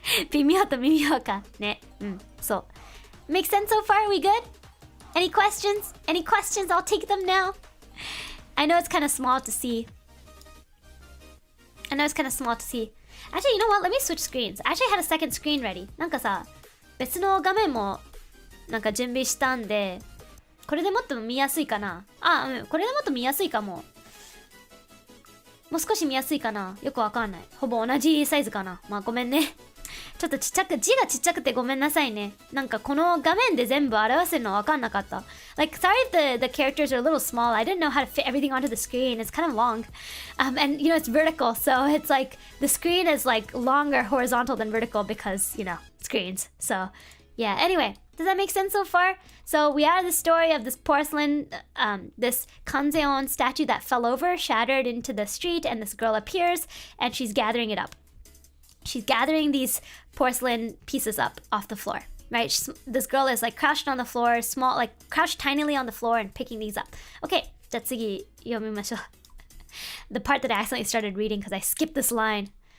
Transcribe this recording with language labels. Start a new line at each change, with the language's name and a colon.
Japanese: 微妙と微妙か。ね。そう。
English: Make sense so far? We good? Any questions? Any questions? I'll take them now. I know it's kind of small to see. Actually, you know what? Let me switch screens. I actually had a second screen ready.
Japanese: なんかさ、別の画面もなんか準備したんで、これでもっと見やすいかな。これでもっと見やすいかも。もう少し見やすいかな。よくわかんない。ほぼ同じサイズかな。まあごめんね。ちょっと字がちっちゃくてごめんなさいね。なんかこの画面で全部表せるのわかんなかった。
English: Like, sorry if the characters are a little small. I didn't know how to fit everything onto the screen. It's kind of long. And it's vertical. So it's like, the screen is like longer horizontal than vertical because, screens. So, yeah. Anyway, does that make sense so far? So we are the story of this porcelain, this Kanzeon statue that fell over, shattered into the street, and this girl appears, and she's gathering it up. She's gathering these porcelain pieces up off the floor, right? This girl is like crouched on the floor, crouched tinily on the floor and picking these up.
Japanese: Okay, じゃあ次読みましょう。
English: The part that I accidentally started reading because I skipped this line.